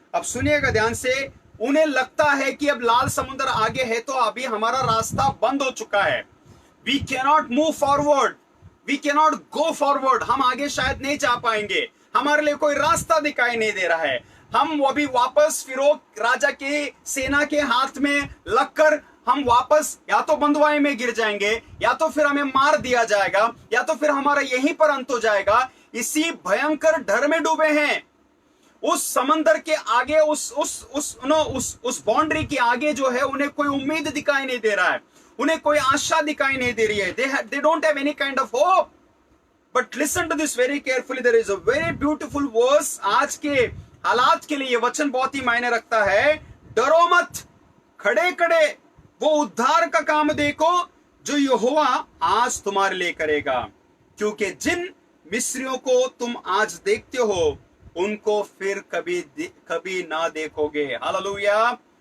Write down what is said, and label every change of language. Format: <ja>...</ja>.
<hi>अब सुनिएगा ध्यान से, उन्हें लगता है कि अब लाल समुद्र आगे है तो अभी हमारा रास्ता बंद हो चुका है,</hi> <en>we can not move forward, we can not go forward,</en> <hi>हम आगे शायद नहीं जा पाएंगे, हमारे लिए कोई रास्ता दिखाई नहीं दे रहा है, हम अभी वापस फिरौन राजा के सेना के हाथ में लगकर हम वापस या तो बंदवाई में गिर जाएंगे, या तो फिर हमें मार दिया जाएगा, या तो फिर हमारा यहीं पर अंत हो जाएगा। इसी भयंकर डर में डूबे हैं। उस समंदर के आगे, उस बाउंड्री के आगे जो है, उन्हें कोई उम्मीद दिखाई नहीं दे रहा है, उन्हें कोई आशा दिखाई नहीं दे रही है।</hi> <en>they don't have any kind of hope। But listen to this very carefully, there is a very beautiful verse।</en> <hi>आज के हालात के लिए ये वचन बहुत ही मायने रखता है। डरो मत, खड़े खड़े वो उद्धार का काम देखो जो यहोवा आज तुम्हारे लिए करेगा, क्योंकि जिन मिस्रियों को तुम आज देखते हो उनको फिर कभी ना देखोगे। हालेलुया।</hi>